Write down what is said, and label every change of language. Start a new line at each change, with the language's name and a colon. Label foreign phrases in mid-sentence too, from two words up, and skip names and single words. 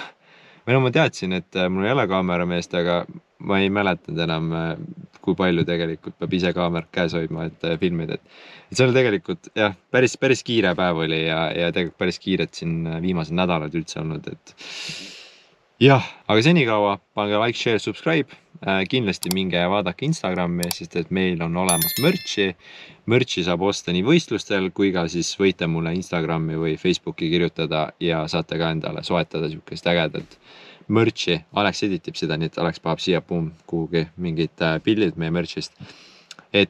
Estonian: Või no ma teadsin, et mul ei ole kaamerameest, aga ma ei mäletanud enam, kui palju tegelikult peab ise kaamerat käes hoidma, et filmida. Et see oli tegelikult, jah, päris kiire päev oli ja tegelikult päris kiired siin viimased nädalad üldse olnud, et jah, aga senikaua pange
English: like, share, subscribe.
Estonian: Kindlasti minge ja vaadake Instagrami, sest et meil on olemas mürtsi. Mürtsi saab osta nii võistlustel, kui ka siis võite mulle Instagrami või Facebooki kirjutada ja saate ka endale soetada siukest ägedat mürtsi. Alex editib seda, nii et Alex paneb siia kuhugi mingid pildid meie mürtsist.